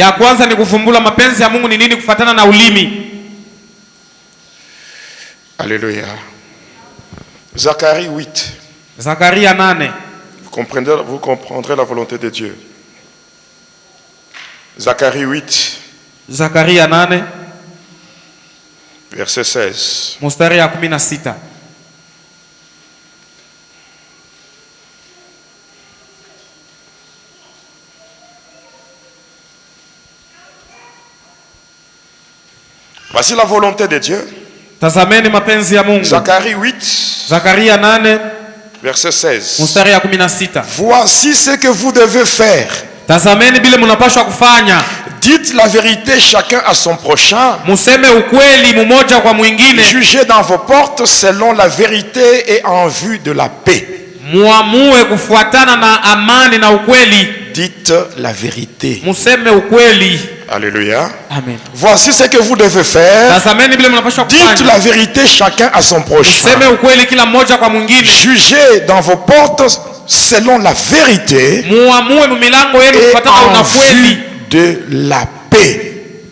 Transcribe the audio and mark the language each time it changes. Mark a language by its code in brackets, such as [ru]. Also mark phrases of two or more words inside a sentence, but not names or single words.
[fr] Alléluia. Zacharie 8. Vous comprendrez la volonté de Dieu. Zacharie 8. Zakaria 8 verset 16. [sw] mstari ya 16. [fr] Voici la volonté de Dieu. [sw] Tazameni mapenzi ya Mungu. [fr] Zacharie 8 Zakaria 8 verset 16. [sw] mstari ya 16. [fr] Voici ce que vous devez faire. [sw] Tazameni bile mnapaswa kufanya. [fr] Dites la vérité chacun à son prochain. [sw] Museme ukweli mmoja kwa mwingine. [fr] Jugez dans vos portes selon la vérité et en vue de la paix. [sw] Muamue kufuatana na amani na ukweli. [fr] Dites la vérité. [sw] Museme ukweli. [fr] Alléluia. Amen. Voici ce que vous devez faire. Dites la vérité chacun à son prochain. Jugez dans vos portes selon la vérité et en vue de la paix.